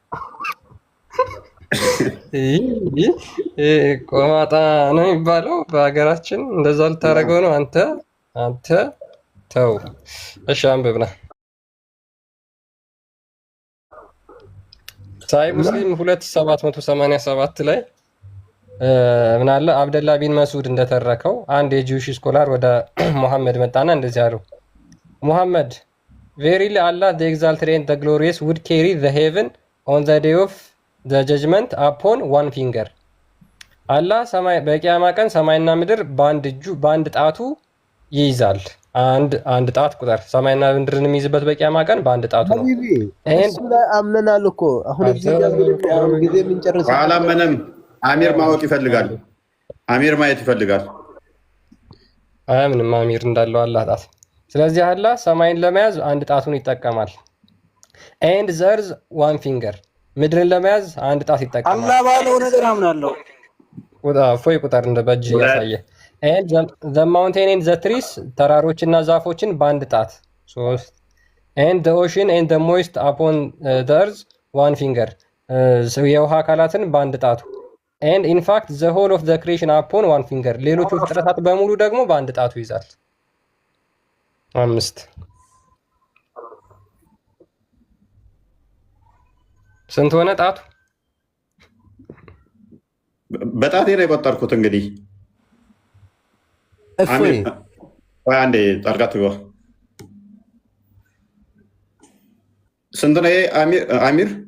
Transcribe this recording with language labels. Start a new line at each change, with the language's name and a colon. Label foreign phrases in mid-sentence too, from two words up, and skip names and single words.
Amharic: ቆማጣ ነው የሚባለው በሀገራችን። እንደዛ ልታደርገው ነው አንተ ተው። እሺ አንብብና ሳይ ሙስሊም 2787 ላይ ምን አለ? አብደላ ቢን መስዑድ እንደተረከው አንድ የጂውሽ ስኮላር ወደ ሙሐመድ መጣና እንደዚህ አለው፣ ሙሐመድ ቬሪሊ አላህ
English: the exalted and the glorious would carry the heaven on the day of the judgment upon one finger።
Amharic: አላህ ሰማይ በቂያማ ቀን ሰማይና ምድር በአንድ ጣቱ ይይዛል። አንድ ጣት ቁጥር ሰማይና ምድርን የሚይዝበት በቂያማ ቀን በአንድ ጣቱ ነው። እሱ ላይ አምነናል እኮ አሁን እዚህ ጋር ጊዜ የምንጨርስ አላመነም። አሚር ማወቅ ይፈልጋል። አሚር ማየት ይፈልጋል። አያምንም አሚር እንዳለው አላህ ጣት። ስለዚህ አላህ ሰማይን ለመያዝ አንድ ጣቱን ይጠቀማል።
English: and the earth one finger
Amharic: ምድርን ለመያዝ አንድ ጣት ይጠቀማል። አላህ ባለው ነገር አምናለሁ። ፎይ ቁጥር እንደ በእጅ ያሳየ
English: and the mountain and the trees
Amharic: ተራሮችና ዛፎችን በአንድ ጣት
English: 3 and the ocean and the moist upon the earth one finger
Amharic: የውሃ አካላትን በአንድ ጣቱ
English: and in fact the whole of the creation upon one finger
Amharic: ሌሎቹ ፍጥረታት በሙሉ ደግሞ በአንድ ጣቱ ይዛል።
English: 5
Amharic: ስንት ሆነ ጣቱ? በጣቴ ነው የቆጠርኩት እንግዲህ አንዴ ጣልቃ ትግባ። ስንት ነው አሚር?